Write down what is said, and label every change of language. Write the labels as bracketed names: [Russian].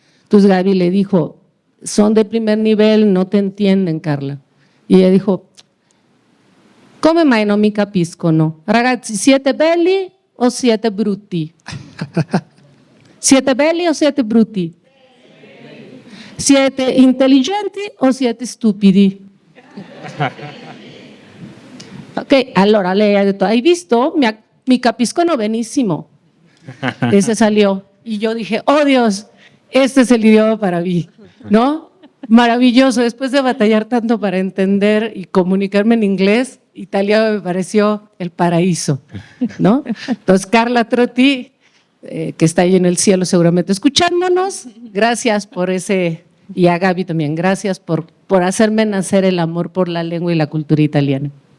[Spanish] Entonces Gaby le dijo, son de primer nivel, no te entienden, Carla. Y ella dijo, [Italian] come mai non mi capiscono? Ragazzi, siete belli o siete brutti? Siete belli o siete brutti? Siete intelligenti o siete stupidi? Ok, allora lei ha detto, hai visto? Mi capiscono benissimo. [Spanish] Ese salió. Y yo dije, oh Dios, este es el idioma para mí, ¿no? Maravilloso. Después de batallar tanto para entender y comunicarme en inglés, italiano me pareció el paraíso, ¿no? Entonces, Carla Trotti, que está ahí en el cielo seguramente escuchándonos, gracias por ese, y a Gaby también, gracias por hacerme nacer el amor por la lengua y la cultura italiana.